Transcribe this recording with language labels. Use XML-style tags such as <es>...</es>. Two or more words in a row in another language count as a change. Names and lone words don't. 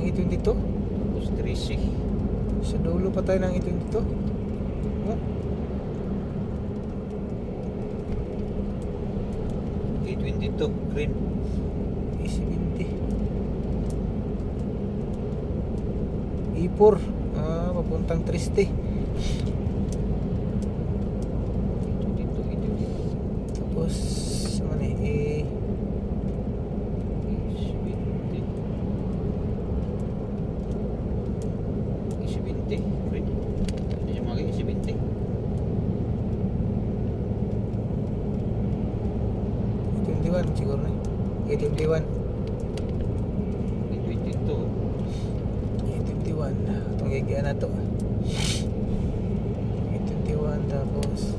<tl>A22. Tapos 13. Sa dulo pa tayo ng A22. Oh, A22, green. A70. E4. Papuntang Triste. A22. Tapos, ano eh, A70, green. Ano yung mga A70? A21 siguro na. A21. A22. A21. Itong gigian na to. A21 tapos</tl>